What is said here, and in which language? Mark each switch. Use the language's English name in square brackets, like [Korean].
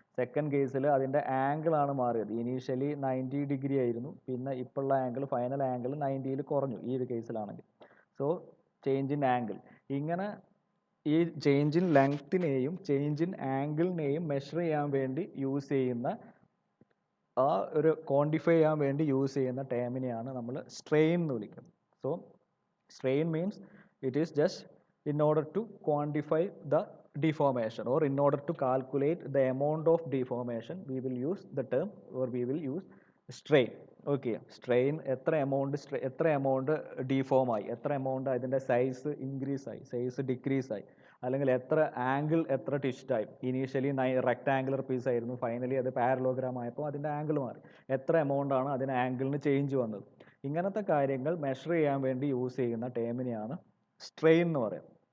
[Malayalam] Second കേസിൽ അതിൻ്റെ angle ആണ് മാറിയത്. ഇനീഷ്യലി 90 ഡിഗ്രി ആയിരുന്നു, പിന്നെ ഇപ്പോഴുള്ള ആംഗിൾ, ഫൈനൽ ആംഗിൾ 90ൽ കുറഞ്ഞു ഈ ഒരു കേസിലാണെങ്കിൽ. So change in angle. ഇങ്ങനെ ഈ change in ലെങ്ത്തിനെയും change in ആംഗിളിനെയും measure ചെയ്യാൻ വേണ്ടി യൂസ് ചെയ്യുന്ന, ആ ഒരു ക്വാണ്ടിഫൈ ചെയ്യാൻ വേണ്ടി യൂസ് ചെയ്യുന്ന ടേമിനെയാണ് നമ്മൾ സ്ട്രെയിൻ എന്ന് വിളിക്കുന്നത്. [English] So strain means it is just in order to quantify the deformation or in order to calculate the amount of deformation, we will use the term or we will use strain. [Malayalam] Okay, strain എത്ര amount deform ആയി, എത്ര amount അതിൻ്റെ size increase ആയി, size decrease ആയി, അല്ലെങ്കിൽ എത്ര angle എത്ര twist ആയി. ഇനീഷ്യലി റെക്ടാങ്കുലർ പീസ് ആയിരുന്നു, ഫൈനലി അത് പാരലോഗ്രാം ആയപ്പോൾ അതിൻ്റെ ആംഗിൾ മാറി. എത്ര എമൗണ്ട് ആണ് അതിന് ആംഗിളിന് ചേഞ്ച് വന്നത്. ഇങ്ങനത്തെ കാര്യങ്ങൾ മെഷർ ചെയ്യാൻ വേണ്ടി യൂസ് ചെയ്യുന്ന ടേമിനെയാണ് സ്ട്രെയിൻ എന്ന് പറയാം.